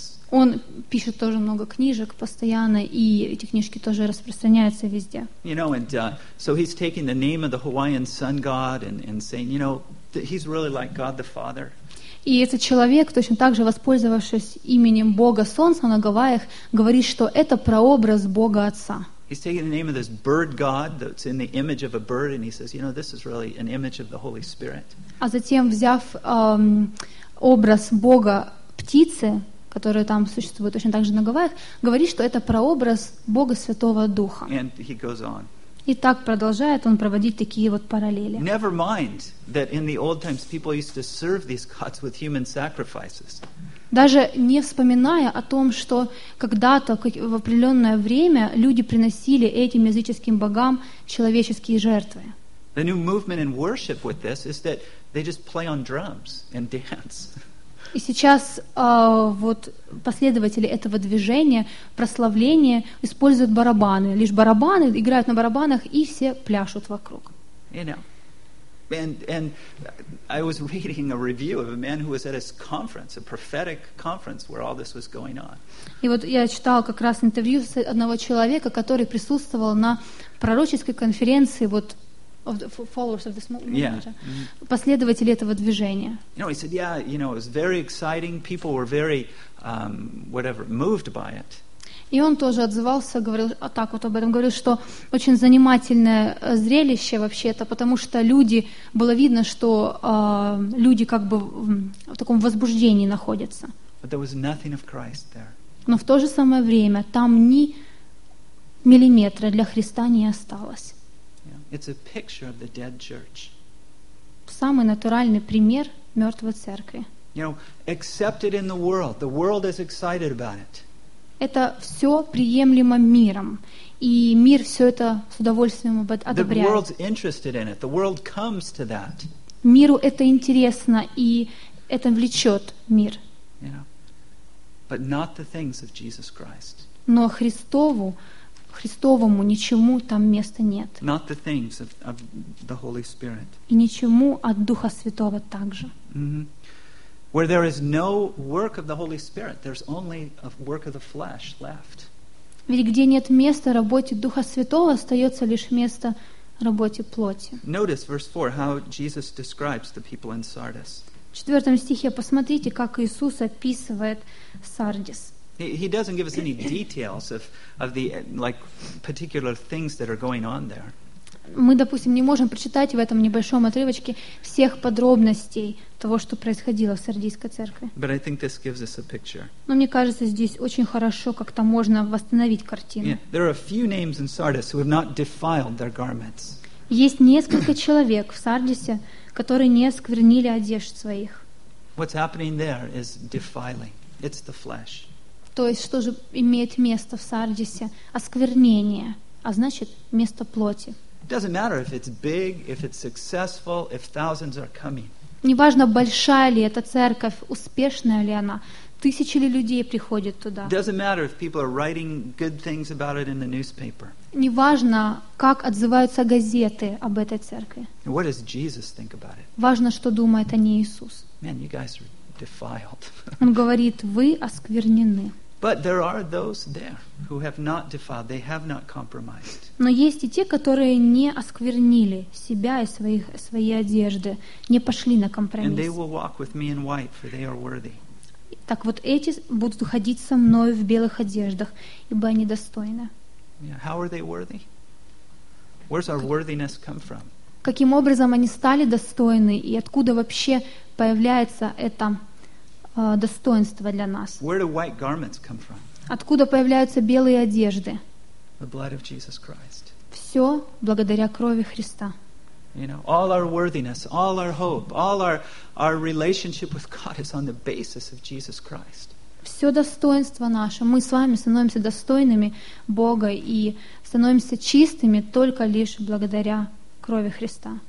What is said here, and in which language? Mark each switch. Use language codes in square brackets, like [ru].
[ru] Он пишет тоже много книжек постоянно, и эти книжки тоже распространяются везде. [en] You know, and so he's taking the name of the Hawaiian sun god and saying, you know, he's really like God the Father. [ru] И этот человек, точно так же воспользовавшись именем Бога Солнца на Гавайях, говорит, что это прообраз Бога Отца. [en] He's taking the name of this bird god that's in the image of a bird, and he says, you know, this is really an image of the Holy Spirit. [ru] А затем, взяв образ Бога птицы, которая там существует точно так же на Гавайях, говорит, что это прообраз Бога Святого Духа. [en] And he goes on. [ru] И так продолжает он проводить такие вот параллели. [en] Never mind that in the old times people used to serve these gods with human sacrifices. [ru] Даже не вспоминая о том, что когда-то в определенное время люди приносили этим языческим богам человеческие жертвы. [en] The new movement in worship with this is that they just play on drums and dance. [ru] И сейчас вот последователи этого движения, прославления, используют барабаны. Лишь барабаны, играют на барабанах, и все пляшут вокруг. [en] You know. And I was reading a review of a man who was at his conference, a prophetic conference, where all this was going on. [ru] И вот я читал как раз интервью с одного человека, который присутствовал на пророческой конференции, вот, [en] of the followers of this movement. Yeah. Mm-hmm. [ru] Последователи этого движения. [en] You know, he said, yeah, you know, it was very exciting. People were very, moved by it. [ru] И он тоже отзывался, говорил так вот об этом, говорил, что очень занимательное зрелище вообще-то, потому что люди, было видно, что люди как бы в таком возбуждении находятся. [en] But there was nothing of Christ there. [ru] Но в то же самое время там ни миллиметра для Христа не осталось. [en] Yeah. It's a picture of the dead church. [ru] Самый натуральный пример мертвой церкви. [en] You know, accepted in the world. The world is excited about it. [ru] Это все приемлемо миром, и мир все это с удовольствием одобряет. Миру это интересно, и это влечет мир. [en] But not the things of Jesus Christ. [ru] Но Христовому ничему там места нет. [en] Not the things of the Holy Spirit. [ru] И ничему от Духа Святого также. [en] Where there is no work of the Holy Spirit, there's only a work of the flesh left. [ru] Ведь где нет места работе Духа Святого, остается лишь место работе плоти. [en] Notice verse 4, how Jesus describes the people in Sardis. [ru] В 4 стихе посмотрите, как Иисус описывает Сардис. [en] He doesn't give us any details of the like particular things that are going on there. [ru] Мы, допустим, не можем прочитать в этом небольшом отрывочке всех подробностей того, что происходило в Сардийской церкви. [en] But I think this gives us a picture. [ru] Но мне кажется, здесь очень хорошо как-то можно восстановить картину. [en] Yeah. There are a few names in Sardis who have not defiled their garments. [ru] Есть несколько человек в Сардисе, которые не осквернили одежд своих. [en] What's happening there is defiling. It's the flesh. [ru] То есть, что же имеет место в Сардисе? Осквернение, а значит, место плоти. [en] It doesn't matter if it's big, if it's successful, if thousands are coming. [ru] Неважно, большая ли эта церковь, успешная ли она, тысячи ли людей приходят туда. [en] It doesn't matter if people are writing good things about it in the newspaper. [ru] Неважно, как отзываются газеты об этой церкви. [en] What does Jesus think about it? [ru] Важно, что думает о ней Иисус. [en] Man, you guys are defiled. [ru] Он говорит: вы осквернены. [en] But there are those there who have not defiled, they have not compromised. [ru] Но есть и те, которые не осквернили себя и свои одежды, не пошли на компромисс. [en] And they will walk with me in white, for they are worthy. [ru] Так вот эти будут ходить со мной в белых одеждах, ибо они достойны. [en] Yeah. How are they worthy? Where's our worthiness come from? [ru] Каким образом они стали достойны и откуда вообще появляется это достоинство для нас. [en] Where do white garments come from? [ru] Откуда появляются белые одежды? [en] The blood of Jesus Christ. [ru] Все благодаря крови Христа. [en] You know, all our worthiness, all our hope, all our relationship with God is on the basis of Jesus Christ. [ru] Все достоинство наше, мы с вами становимся достойными Бога и становимся чистыми только лишь благодаря крови Христа.